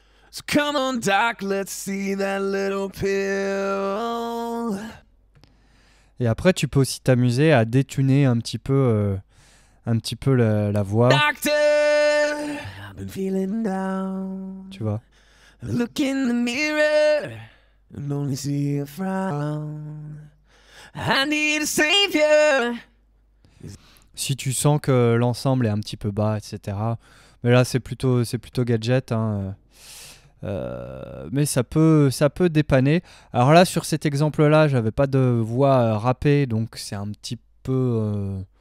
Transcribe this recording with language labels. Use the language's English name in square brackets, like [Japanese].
[English] So come on, doc, let's see that little pill. [French] Et après, tu peux aussi t'amuser à détuner un petit peu la voix. [English] Doctor, I've been feeling down. [French] Tu vois. [English] Look in the mirror and only see a frown. I need a savior. [French] Si tu sens que l'ensemble est un petit peu bas, etc. Mais là, c'est plutôt gadget. Hein. Mais ça peut dépanner. Alors là, sur cet exemple-là, j'avais pas de voix râpée, donc c'est un petit peu...